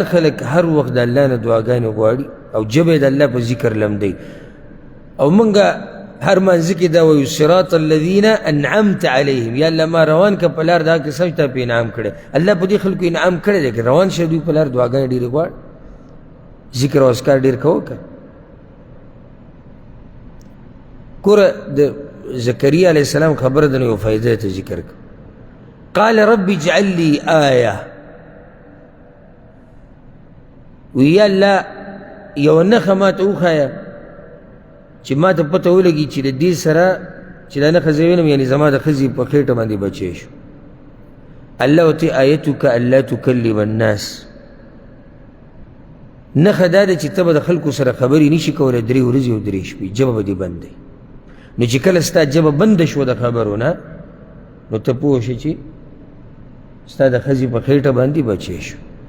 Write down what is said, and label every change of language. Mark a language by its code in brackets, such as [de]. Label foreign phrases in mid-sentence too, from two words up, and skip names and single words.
[ps] خلک هر وخت د الله نه دعاګانې غواړي او ژبه د الله په ذکر لمدی او مونږه هر منځ کې دا وایو [ar] صراط الذین انعمت علیهم [ps] یا الله ما روان که په لار دا کسان چې تا په انعام کړی الله په دې خلکو انعام کړی دی که روان شي دوی په لار دعاګانې ډېرې غواړي ذکر او اذکار ډېر کوه که ګوره د زكريا [ar] عليه السلام [ps] خبر دنو یو فائدہ ته ذکر [ar] قال رب اجعل لي آية [ps] ويا الله یو نښه ما ته وښایه چې ما ته پته ولګي چې د دې سره چې دا نښه زه وینم یعنې زما د ښځې په خېټه باندې بچی شو الله ورته [ar] آیتک الا تکلم الناس [ps] نښه دا ده چې ته به د خلکو سره خبرې نشي کولی 3 ورځې او 3 شپې ژبه به دې بند دی نو چې کله ستا ژبه بنده شوه د خبرو نه نو ته پوه شې چې ستا د ښځې په خېټه باندې بچی شو